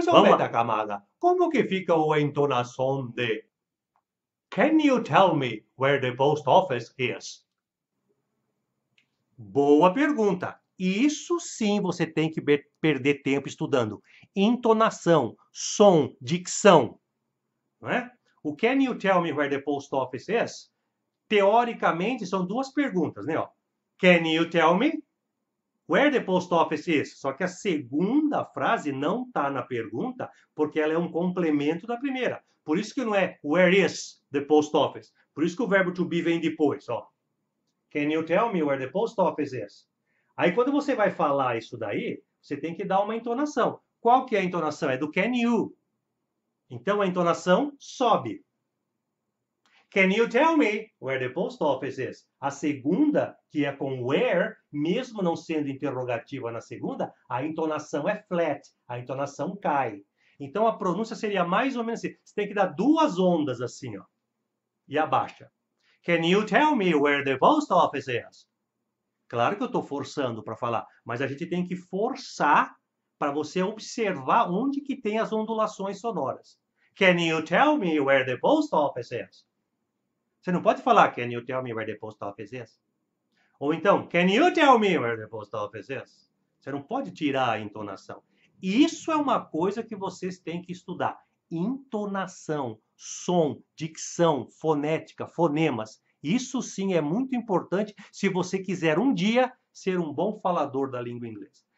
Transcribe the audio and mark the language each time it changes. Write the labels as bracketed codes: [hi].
[pt] Vamos lá, camada. Como que fica a entonação de [en] Can you tell me where the post office is? [pt] Boa pergunta. Isso sim você tem que perder tempo estudando. Entonação, som, dicção. Não é? [en] O Can you tell me where the post office is? [pt] Teoricamente são duas perguntas, né? [en] Can you tell me where the post office is? [pt] Só que a segunda frase não está na pergunta porque ela é um complemento da primeira. Por isso que não é [en] where is the post office. [pt] Por isso que o verbo to be vem depois, ó. [en] Can you tell me where the post office is? [pt] Aí quando você vai falar isso daí, você tem que dar uma entonação. Qual que é a entonação? É do can you. Então a entonação sobe. [en] Can you tell me where the post office is? [pt] A segunda, que é com where, mesmo não sendo interrogativa na segunda, a entonação é flat, a entonação cai. Então a pronúncia seria mais ou menos assim. Você tem que dar duas ondas assim, ó, e abaixa. [en] Can you tell me where the post office is? [pt] Claro que eu estou forçando para falar, mas a gente tem que forçar para você observar onde que tem as ondulações sonoras. [en] Can you tell me where the post office is? [pt] Você não pode falar, [en] can you tell me where the post office is? [pt] Ou então, [en] can you tell me where the post office is? [pt] Você não pode tirar a entonação. Isso é uma coisa que vocês têm que estudar. Entonação, som, dicção, fonética, fonemas. Isso sim é muito importante se você quiser um dia ser um bom falador da língua inglesa.